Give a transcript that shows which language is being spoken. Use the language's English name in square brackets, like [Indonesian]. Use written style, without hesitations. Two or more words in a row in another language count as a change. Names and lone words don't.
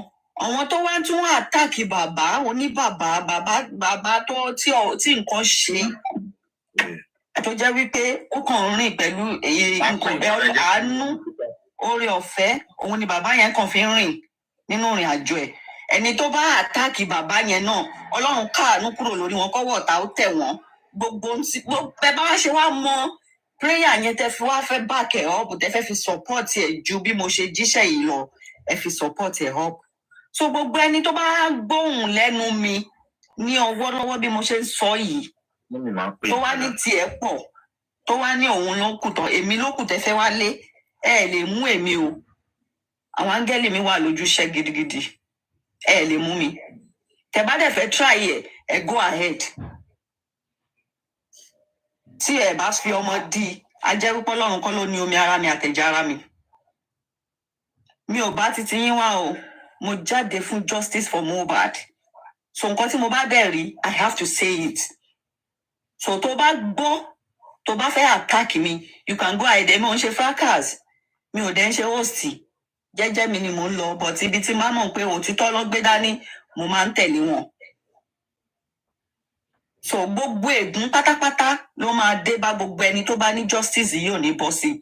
[Yoruba] Àwọn tó wá tún wá àtàkì bàbá bàbá tó tí nǹkan ṣe tó jẹ́ wípé ó kàn ń rìn pẹ̀lú nǹkan àánú oore ọ̀fẹ́ òun ni bàbá yẹn kàn fi ń rìn nínú ìrìn àjò ẹ̀. Ẹni tó bá àtàkì bàbá yẹn náà Ọlọ́run káàánú kúrò lórí wọn kọ́wọ́ ọ̀tá ó tẹ̀ wọ́n. Gbogbo bẹ́ẹ̀ bá wá ṣe wá mọ prayer yẹn tẹ́ fi wá fẹ́ back ẹ̀ up tẹ́ fẹ́ fi support ẹ̀ ju bí mo ṣe jíṣẹ́ yìí lọ ẹ fi support ẹ̀ up. So gbogbo ẹni tó bá gbóhùn lẹ́nu mi ní ọwọ́ lọ́wọ́ bí mo ṣe ń sọ yìí tó wá ní tiẹ̀ pọ̀ tó wá ní òun ló kù tán èmi ló kù tẹ́ fẹ́ wá lé ẹ lè mú èmi o. Àwọn áńgẹ́lì mi wà lójúṣẹ́ gidigidi ẹ lè mú mi. Tẹ́ bá dẹ̀ fẹ́ try ẹ [English] go ahead. [Yoruba] Tí ẹ bá fi ọmọ di ajẹ́rúpọ́ lọ́run kọ́ ló ní omi ara mi àtẹ̀jẹ́ ara mi. Mi ò bá titi yín wá o. Mo jáde fún [English] justice for Mohbad. [Yoruba] So nǹkan tí mo bá dẹ̀ rí [English] I have to say it. [Yoruba] So tó bá gbọ́ tó bá fẹ́ attack mi [English] you can go ahead. [Yoruba] Èmi ò ń ṣe fracas mi ò dẹ̀ ń ṣe host jẹ́jẹ́ mi ni mò ń lọ but ibi tí máa mọ̀ pé òtítọ́ ló gbé dání mo máa ń tẹ̀lé wọn. So gbogbo ègún pátápátá ló máa dé bá gbogbo ẹni tó bá ní justice yìí ò ní bọ́ sí.